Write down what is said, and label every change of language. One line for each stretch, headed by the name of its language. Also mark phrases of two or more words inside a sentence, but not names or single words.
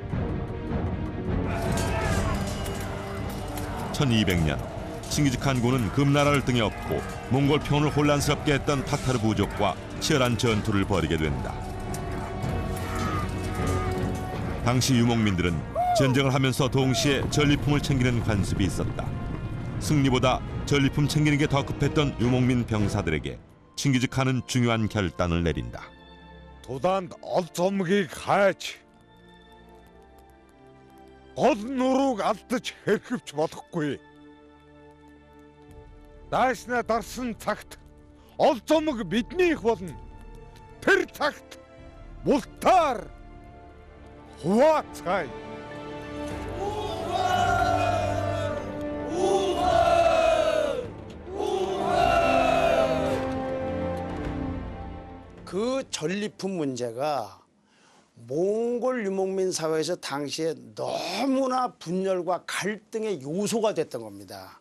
Korean: 1200년 칭기즈칸군은 금나라를 등에 업고 몽골 평원을 혼란스럽게 했던 타타르 부족과 치열한 전투를 벌이게 된다. 당시 유목민들은 전쟁을 하면서 동시에 전리품을 챙기는 관습이 있었다. 승리보다 전리품 챙기는 게 더 급했던 유목민 병사들에게 칭기즈칸은 중요한 결단을 내린다.
Mongolian: Тулаанд ол зомгийг хайж гол нурууг алдаж хэрхэвч болохгүй. Дайснаа дарсан цагт ол зомг биднийх болно. Тэр цагт мултаар хуваацгаая.
Korean: 그 전리품 문제가 몽골 유목민 사회에서 당시에 너무나 분열과 갈등의 요소가 됐던 겁니다.